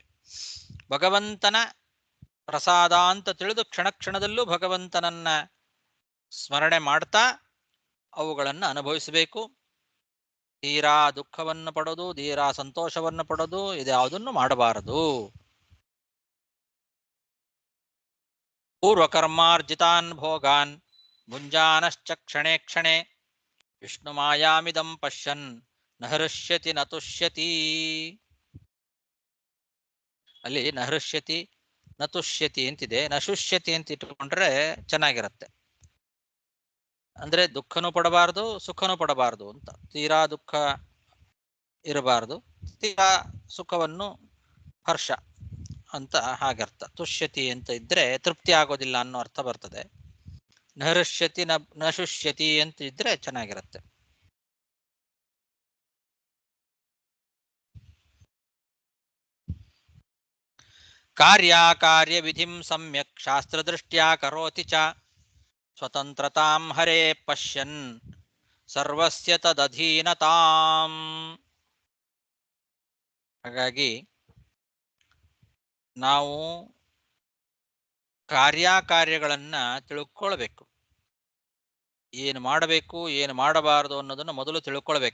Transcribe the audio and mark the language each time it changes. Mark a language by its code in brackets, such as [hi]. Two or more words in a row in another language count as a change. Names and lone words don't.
[kn] ಭಗವಂತನ ಪ್ರಸಾದ ಅಂತ ತಿಳಿದು ಕ್ಷಣ ಕ್ಷಣದಲ್ಲೂ ಭಗವಂತನನ್ನ ಸ್ಮರಣೆ ಮಾಡ್ತಾ ಅವುಗಳನ್ನು ಅನುಭವಿಸಬೇಕು. ತೀರಾ ದುಃಖವನ್ನು ಪಡೋದು, ತೀರಾ ಸಂತೋಷವನ್ನು ಪಡೋದು ಇದ್ಯಾವುದನ್ನು ಮಾಡಬಾರದು. [sa] ಪೂರ್ವಕರ್ಮಾರ್ಜಿತಾನ್ ಭೋಗಾನ್ ಭುಂಜಾನಶ್ಚ ಕ್ಷಣೇ ಕ್ಷಣೇ ವಿಷ್ಣು ಮಾಯಾಮಿದಂ ಪಶ್ಯನ್ ನ ಹೃಷ್ಯತಿ ನ ತುಷ್ಯತಿ. [kn] ಅಲ್ಲಿ [sa] ನ ಹೃಷ್ಯತಿ ನ ತುಷ್ಯತಿ [kn] ಅಂತಿದೆ, [sa] ನ ಶುಷ್ಯತಿ [kn] ಅಂತ ಇಟ್ಕೊಂಡ್ರೆ ಚೆನ್ನಾಗಿರುತ್ತೆ. ಅಂದ್ರೆ ದುಃಖನೂ ಪಡಬಾರದು, ಸುಖನೂ ಪಡಬಾರದು ಅಂತ. ತೀರಾ ದುಃಖ ಇರಬಾರದು, ತೀರಾ ಸುಖವನ್ನು ಹರ್ಷ ಅಂತ ಹಾಗರ್ಥ. ತುಷ್ಯತಿ ಅಂತ ಇದ್ರೆ ತೃಪ್ತಿ ಆಗೋದಿಲ್ಲ ಅನ್ನೋ ಅರ್ಥ ಬರ್ತದೆ. [sa] ನಹೃಷ್ಯತಿ ನ ಶುಷ್ಯತಿ [kn] ಅಂತ ಇದ್ರೆ ಚೆನ್ನಾಗಿರುತ್ತೆ. [sa] ಕಾರ್ಯ ವಿಧಿಂ ಸಮ್ಯಕ್ ಶಾಸ್ತ್ರದೃಷ್ಟ್ಯಾ ಕರೋತಿ ಚ ಸ್ವತಂತ್ರತಾಂ ಹರೇ ಪಶ್ಯನ್ ಸರ್ವಸ್ಯ ತದಧೀನತಾಂ. [kn] ಹಾಗಾಗಿ ನಾವು ಕಾರ್ಯಗಳನ್ನ ತಿಳ್ಕೊಳ್ಬೇಕು. ಏನು ಮಾಡಬೇಕು ಏನು ಮಾಡಬಾರದು ಅನ್ನೋದನ್ನು ಮೊದಲು ತಿಳ್ಕೊಳ್ಬೇಕು.